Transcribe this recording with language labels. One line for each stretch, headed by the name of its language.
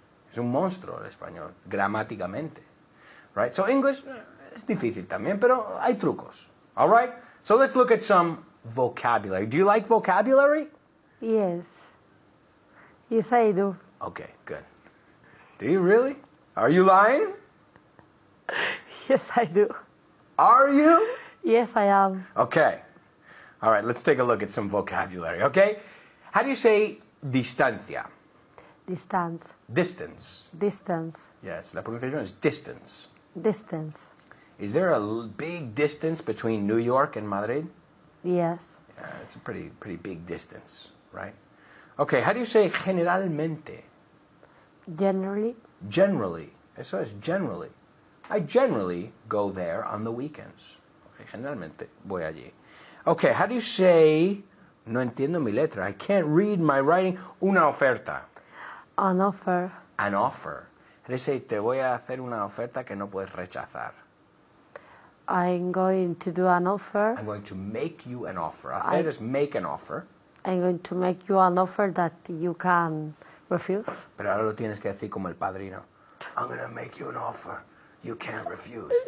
Spanish: Es un monstruo el español, gramáticamente. Right? So English es difícil también, pero hay trucos.
English: All right? So let's look at some vocabulary. Do you like vocabulary? Yes. Yes, I do. Okay, good. Do you really? Are you lying? Yes, I do. Are you? Yes, I am. Okay. All right, let's take a look at some vocabulary, okay? How do you say distancia? Distance. Distance. Distance. Yes, la pronunciation is distance. Distance. Is there a big distance between New York and Madrid? Yes. Yeah, it's a pretty big distance, right? Okay, how do you say generalmente? Generally. Generally.
Spanish: Eso es
English: generally. I generally go there on the weekends.
Spanish: Okay, generalmente voy allí.
English: Okay, how do you say,
Spanish: no entiendo mi letra,
English: I can't read my writing,
Spanish: una oferta?
English: An offer. An offer. How do you say,
Spanish: te voy a hacer una oferta que no puedes rechazar?
English: I'm going to do an offer. I'm going to make you an offer. Hacer is make an offer. I'm going to make you an offer that you can refuse.
Spanish: Pero ahora lo tienes que decir como el padrino.
English: I'm going to make you an offer you can't refuse.